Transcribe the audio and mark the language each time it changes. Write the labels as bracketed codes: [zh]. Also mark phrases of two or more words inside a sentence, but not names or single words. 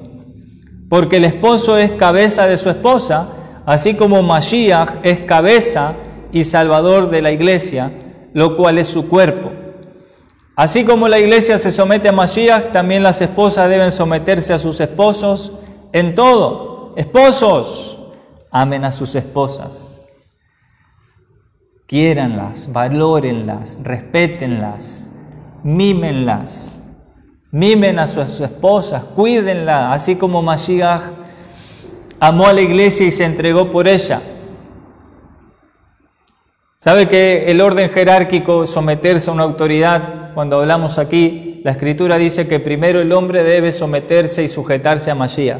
[es] Porque el esposo es cabeza de su esposa, así como Mashiach es cabeza y salvador de la iglesia, lo cual es su cuerpo. Así como la iglesia se somete a Mashiach, también las esposas deben someterse a sus esposos en todo. Esposos, amen a sus esposas. Quiéranlas, valórenlas, respétenlas, mímenlas. Mimen a sus esposas, cuídenla, así como Mashiach amó a la iglesia y se entregó por ella. ¿Sabe que el orden jerárquico, someterse a una autoridad, cuando hablamos aquí, la Escritura dice que primero el hombre debe someterse y sujetarse a Mashiach?